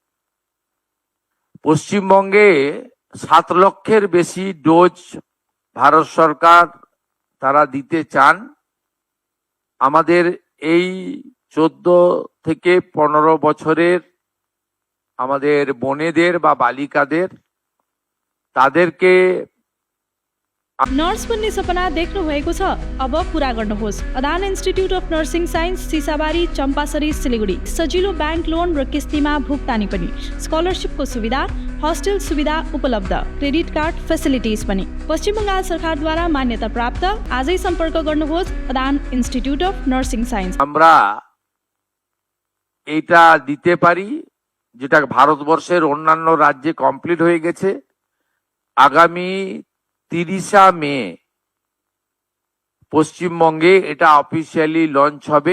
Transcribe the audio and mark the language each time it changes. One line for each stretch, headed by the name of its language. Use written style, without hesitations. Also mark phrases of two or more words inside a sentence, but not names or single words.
Bangla: পশ্চিমবঙ্গে 7 লক্ষের বেশি ডোজ ভারত সরকার তারা দিতে চান। আমাদের এই 14 থেকে 15 বছরের আমাদের বোনেদের বা বালিকাদের তাদেরকে
Nepali: नर्स बन्ने सपना देख्नु भएको छ? अब पूरा गर्नुहोस्। अदान इन्स्टिट्युट अफ नर्सिङ साइन्स, सिसाबारी, चम्पासरी, सिलिगुडी। सजिलो ब्याङ्क लोन र किस्तीमा भुक्तानी पनि, स्कलरसिपको सुविधा, हस्टेल सुविधा उपलब्ध, क्रेडिट कार्ड फेसिलिटिज पनि। पश्चिम बङ्गाल सरकारद्वारा मान्यता प्राप्त। आजै सम्पर्क गर्नुहोस् अदान इन्स्टिट्युट अफ नर्सिङ साइन्स।
Bangla: আমরা এটা দিতে পারি যেটা ভারতবর্ষের অন্যান্য রাজ্যে কমপ্লিট হয়ে গেছে। আগামী 30 মে পশ্চিমবঙ্গে এটা অফিসিয়ালি লঞ্চ হবে।